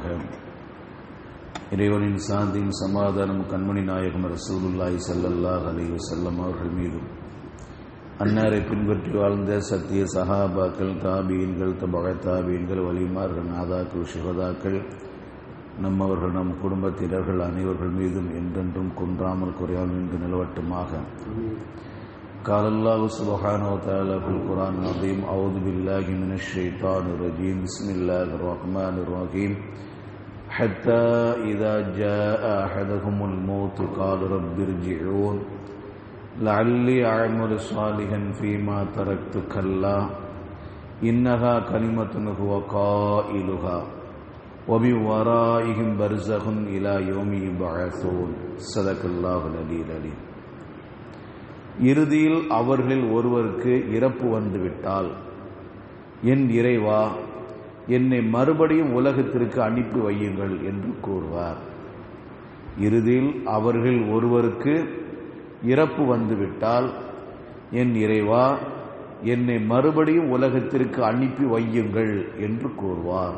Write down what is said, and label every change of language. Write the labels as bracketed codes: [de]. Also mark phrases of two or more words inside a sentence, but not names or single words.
[ta] இறைவனின் சாந்தியும் சமாதானம் கண்மணி நாயகம் [ar] رسول الله صلى الله عليه وسلم [ta] அவர்கள் மீதும், அன்னாரை பின்பற்றி வாழ்ந்த சத்திய சஹாபாக்கள், தாபீன்கள், தபஅ தாபீன்கள், வலிமார்கள், நாதாக்கள், ஷுஹதாக்கள், நம்மவர்கள், நம் குடும்பத்தினர்கள் அனைவர்கள் மீதும் என்றென்றும் குன்றாமல் குறையாமல் நின்று நிலவட்டுமாக. [ar] قال الله سبحانه وتعالى في القرآن العظيم: أعوذ بالله من الشيطان الرجيم. بسم الله الرحمن الرحيم. حتى إذا جاء أحدهم الموت قال رب ارجعون لعلي أعمل صالحا فيما تركت كلا إنها كلمة هو قائلها ومن ورائهم برزخ إلى يوم يبعثون. صدق الله العلي العليم. [ta] இறுதியில் அவர்களில் ஒருவருக்கு இறப்பு வந்துவிட்டால், என் இறைவா, என்னை மறுபடியும் உலகத்திற்கு அனுப்பி வையுங்கள் என்று கூறுவார். இறுதியில் அவர்கள் ஒருவருக்கு இறப்பு வந்துவிட்டால், என் இறைவா, என்னை மறுபடியும் உலகத்திற்கு அனுப்பி வையுங்கள் என்று கூறுவார்.